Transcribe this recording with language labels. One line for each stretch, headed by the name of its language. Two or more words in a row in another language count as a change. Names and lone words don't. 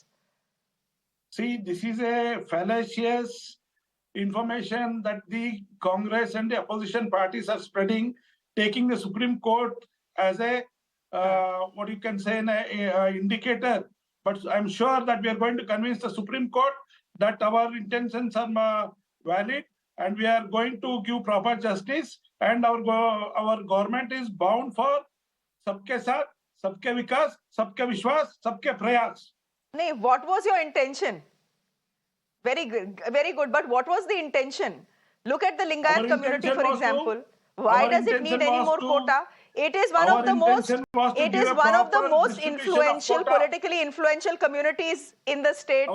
English: See, this is a fallacious information that the Congress and the opposition parties are spreading, taking the Supreme Court as a what you can say an indicator. But I'm sure that we are going to convince the Supreme Court that our intentions are valid, and we are going to give proper justice. And our government is bound for
Hindi: सबके साथ, सबके विकास, सबके विश्वास, सबके प्रयास.
English: Nee, what was your intention? Very good, very good. But what was the intention? Look at the Lingayat community, for example. Why does it need any more quota? It is one of the most. It is one of the most influential, politically influential communities in the state.